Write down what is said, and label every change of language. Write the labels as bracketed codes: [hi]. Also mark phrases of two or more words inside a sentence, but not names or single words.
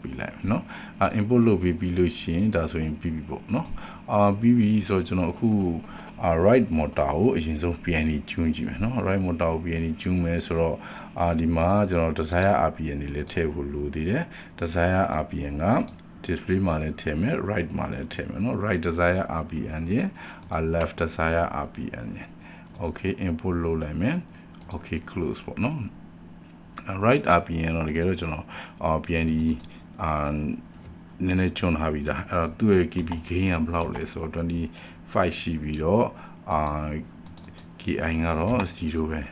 [my] ပြီးလိုက်เนาะimport လုပ်ပြီးလို့ရှိရင်ဒါဆိုရင်ပြီးပြီပေါ့เนาะပြီးပြီဆိုတော့ကျွန်တော်အခု [en] right motor [my] ကိုအရင်ဆုံး PID ကျွန်းကြည့်မယ်เนาะ [en] right motor [my] ကို PID ကျွ န်းမယ်ဆိုတော့ဒီမှာကျွန်တော် [en] desire rpm [my] တွေလည်းထည့်ဖို့လိုသေးတယ် [en] desire rpm [my] က display မှာလည်းထည့်မယ် right မှာလည်းထည့်မယ်เนาะ [en] right desire rpm [my] ရဲ့ [en] left desire rpm [my] ရဲ့ [en] okay import [my] လုပ်လိုက်မယ် [en] okay close [my] ပေါ့เนาะ [en] right rpm [my] တော့တကယ်တော့ကျွန်တော်PID နည်းနည်းချွန်ထားပြီးသားအဲ့တော့သူ့ရဲ့ [en] kb gain [my] ကဘယ်လောက်လဲဆိုတော့25ရှိပြီးတော့ki ကတော့0ပဲ